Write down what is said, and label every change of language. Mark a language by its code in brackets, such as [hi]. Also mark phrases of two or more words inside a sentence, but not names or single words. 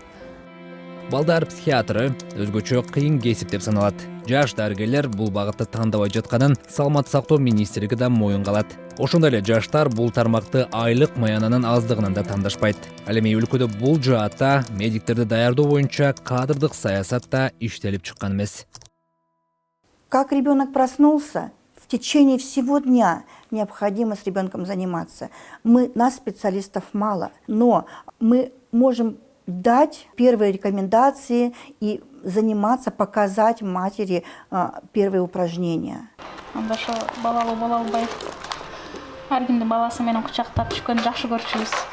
[ky] Балдар психиатры өзгөчө кыйын кесип деп саналат. Жаш дарыгерлер бул багытты тандабай жатканын Саламаттык сактоо министрлиги да моюнга алат. Ошондой эле жаштар бул тармакты айлык маянанын аздыгынан да тандашпайт. Ал эми өлкөдө бул жаатта медиктерди даярдоо боюнча кадрдык саясат да иштелип чыккан эмес. [ru] Как ребенок проснулся, в течение всего дня необходимо с ребенком заниматься. Нас, специалистов, мало, но мы можем дать первые рекомендации и заниматься, показать матери первые упражнения. [ky] Анда ошо балалуу боло албай ар күндү баласы менен кучактап түшкөндү жакшы көрчүбүз.